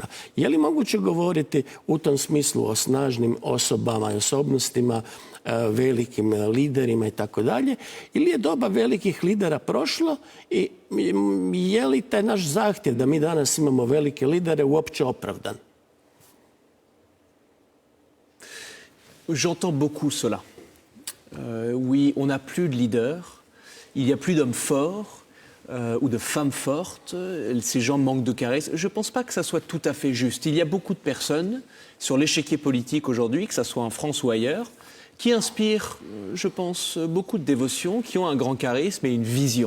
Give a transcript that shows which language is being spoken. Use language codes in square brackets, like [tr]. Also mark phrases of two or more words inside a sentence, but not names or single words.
[hr] Je li moguće govoriti u tom smislu o snažnim osobama i osobnostima, velikim liderima i tako dalje, ili je doba velikih lidera prošlo i je li taj naš zahtjev da mi danas imamo velike lidere uopće opravdan? [fr] J'entends beaucoup cela. Oui, on n'a plus de leaders, il n'y a plus d'hommes forts, ou de femmes fortes. Ces gens manquent de charisme. Je ne pense pas que ça soit tout à fait juste. Il y a beaucoup de personnes sur l'échiquier politique aujourd'hui, que ce soit en France ou ailleurs, qui inspirent, je pense, beaucoup de dévotion, qui ont un grand charisme et une vision.